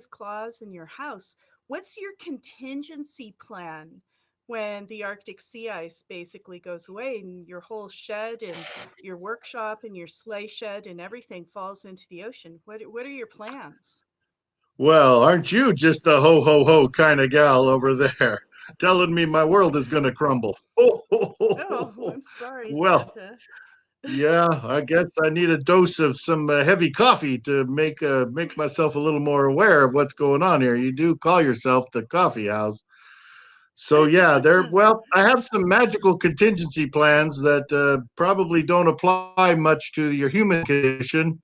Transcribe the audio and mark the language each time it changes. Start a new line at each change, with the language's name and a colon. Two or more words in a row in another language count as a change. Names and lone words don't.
English: Claus in your house. What's your contingency plan when the Arctic sea ice basically goes away and your whole shed and your workshop and your sleigh shed and everything falls into the ocean? What are your plans? well, aren't you just a ho ho ho kind of gal over there, telling me my world is going to crumble? Ho, ho, ho, ho, Oh, ho. I'm sorry, Well, Santa. yeah, I guess I need a dose of some heavy coffee to make myself a little more aware of what's going on here. You do call yourself the coffee house, so yeah. Well, I have some magical contingency plans that probably don't apply much to your human condition.